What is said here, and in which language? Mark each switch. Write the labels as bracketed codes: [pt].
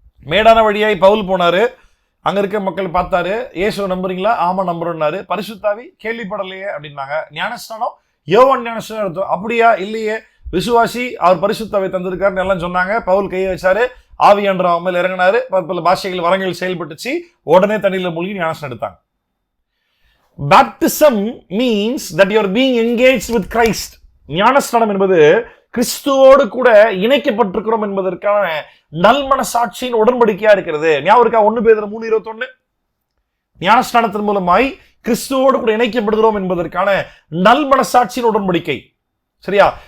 [ta] மேடான வழியாய் பவுல் போனாரு, அங்க இருக்க மக்கள் பார்த்தாரு, இயேசு நம்புறீங்களா? ஆமா நம்புறோம்னாரு. பரிசுத்தாவி கேள்விப்படலையே அப்படின்னாங்க. ஞானஸ்நானம் யோவான் ஞானஸ்நானம் எடுத்தோம். அப்படியா? இல்லையே. விசுவாசி, அவர் பரிசுத்தாவை தந்திருக்காருன்னு எல்லாம் சொன்னாங்க. பவுல் கையை வச்சாரு, ஆவியாண்டவர் அவன் மேல் இறங்கினாரு, பல பாஷைகள் வரங்கள் செயல்பட்டுச்சு, உடனே தண்ணியில மூழ்கி ஞானஸ்நானம் எடுத்தாங்க. [en] Baptism means that you are being engaged with Christ. [ta] ஞானஸ்நானம் என்பது கிறிஸ்துவோடு கூட இணைக்கப்பட்டிருக்கிறோம் என்பதற்கான நல்மனசாட்சியின் உடன்படிக்கையா இருக்கிறது. ஞாபகம் இருக்கா? 1 பேதுரு 3:21. ஞானஸ்நானத்தின் மூலமாய் கிறிஸ்துவோடு கூட இணைக்கப்படுகிறோம் என்பதற்கான நல்மனசாட்சியின் உடன்படிக்கை. சரியா?